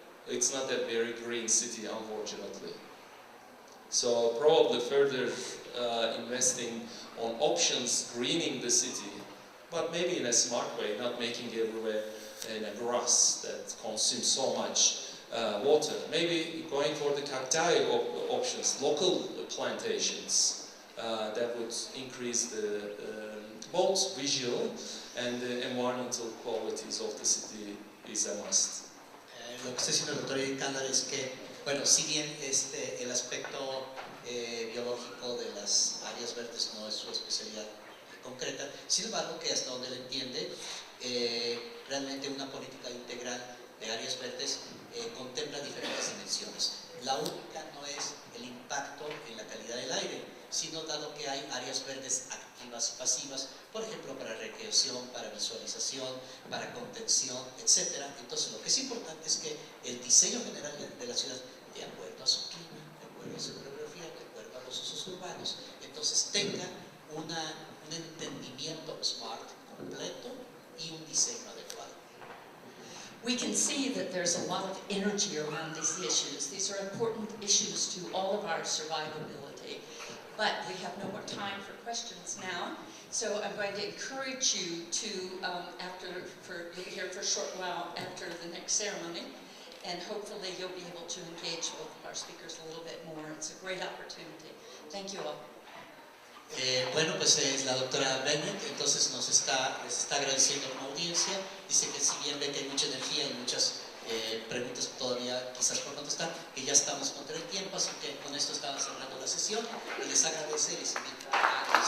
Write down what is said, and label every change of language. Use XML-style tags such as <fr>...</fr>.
<en>It's not a very green city, unfortunately. So probably further investing on options greening the city, but maybe in a smart way, not making everywhere in a grass that consumes so much water. Maybe going for the cacti options, local plantations that would increase the both visual and the environmental qualities of the city is a must.</en> <es>Lo que está diciendo el doctor Edith Candler es que, bueno, si bien el aspecto biológico de las áreas verdes no es su especialidad concreta, sin embargo, que hasta donde él entiende, realmente una política integral de áreas verdes contempla diferentes dimensiones. La única no es el impacto en la calidad del aire, sino dado que hay áreas verdes activas y pasivas, por ejemplo, para recreación, para visualización, para contención, etc. Entonces, lo que es importante es que el diseño general de la ciudad, de acuerdo a su clima, de acuerdo a su geografía, de acuerdo a los usos urbanos, entonces tenga un entendimiento smart completo y un diseño adecuado.</es> <en>We can see that there's a lot of energy around these issues. These are important issues to all of our survivability. But we have no more time for questions now, so I'm going to encourage you to, you'll be here for a short while after the next ceremony, and hopefully you'll be able to engage both of our speakers a little bit more. It's a great opportunity. Thank you all.</en> <es>Bueno, pues es la doctora Bennett, entonces les está agradeciendo como audiencia, dice que si bien ve que hay mucha energía y muchas preguntas todavía quizás por contestar, que ya estamos contra el tiempo, así que con esto estamos cerrando la sesión y les agradece y les invito a</es>